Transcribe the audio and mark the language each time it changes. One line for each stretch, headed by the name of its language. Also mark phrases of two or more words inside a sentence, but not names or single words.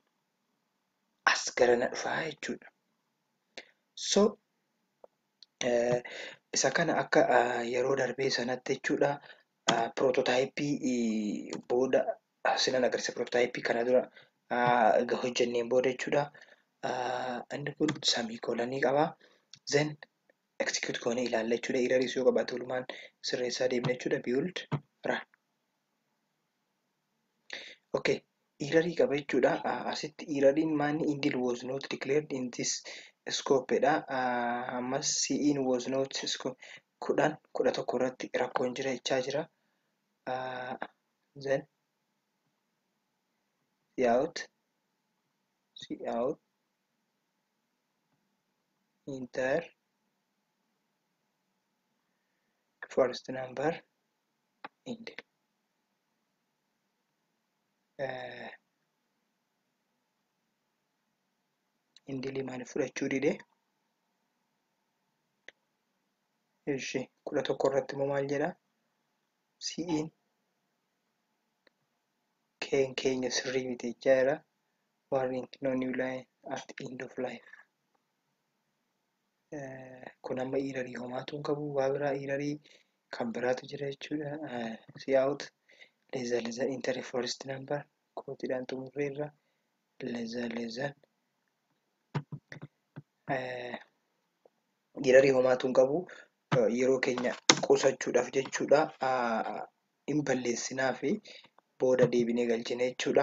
Oromo: As garana dhufaa jechuudha. So isa kana akka yeroo darbee sanatti jechuudha. Prototypii booda sinan agarsiisa. Prototypii kana dura hojjenneen booda jechuudha. Inni kun semicolonii qaba.
English: Then execute
Oromo: goonee ilaalla jechuudha. Errors yoo qabaate walumaan sirreessaa deemna jechuudha.
English: Build run. Okay.
Oromo: Error qaba jechuudha. Asitti erroriin maanni indil
English: was not declared in this scope
Oromo: dha. Ammas CN
English: was not scope
Oromo: 11 irratti rakkoon jira jechaa jira.
English: Then cout enter first number indil.
Oromo: Indilii maaliif fudhachuu dide? Ishi 11 irratti immoo maal jedha? CN keenya sirrii miti jechaa jira.
English: Warning no new line at end of life.
Oromo: Kun amma errorii homaatu hin qabu. Waa biraa errorii kan biraatu jira jechuudha. Cout leza
English: enter first number
Oromo: kootiidhaan xumurreerra. Leza errorii homaatu hin qabu. Yeroo keenya qusachuudhaaf jechuudha. Hin balleessinaa fi booda deebinee galchine jechuudha.